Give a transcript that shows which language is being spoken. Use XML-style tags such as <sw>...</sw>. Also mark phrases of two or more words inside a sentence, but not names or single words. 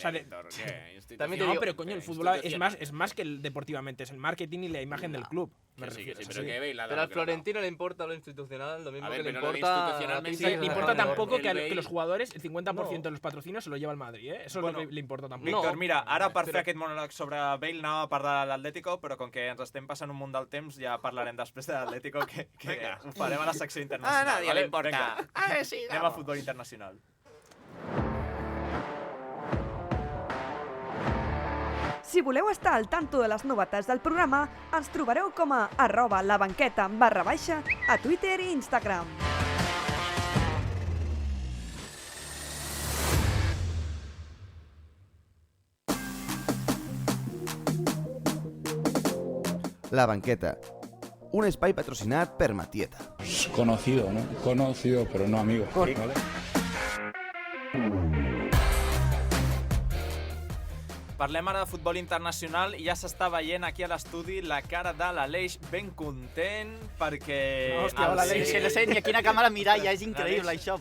<es>No, pero coño, el fútbol es más que el deportivamente, es el marketing y la imagen del club. Me Sí, refiero, sí, es pero así. que Bale ha Pero dado al Florentino le importa lo institucional, lo mismo A ver, que le pero lo importa... institucionalmente- Sí, le importa tampoco que el los Bale- jugadores, el 50% de los patrocinios se lo lleva el Madrid, ¿eh? Eso Bueno, es lo que le importa tampoco.</es> <ca>Víctor, mira, ara per fer aquest monòleg sobre Bale anava a parlar de l'Atlético, però com que ens estem passant un munt del temps, ja parlarem després de l'Atlético, que ho farem a la secció internacional.</ca> <es>A nadie ¿vale? le importa. Venga. A ver, sí,</es> <ca>Anem a</ca> <es>vamos.</es> <ca>futbol internacional. Si voleu estar</ca> <es>al tanto</es> <ca>de les novetats del programa, ens trobareu com a @labanqueta_, a Twitter i Instagram. La Banqueta, un espai patrocinat per Matieta.</ca> <es>Conocido, ¿no? Conocido, pero no amigo. ¿vale?</es> <ca>Parlem ara de futbol internacional i ja s'està veient aquí a l'estudi la cara de l'Aleix ben content perquè... Hòstia, hola, Aleix. Sí, no sé ni a quina càmera mirar, ja és increïble això.</ca>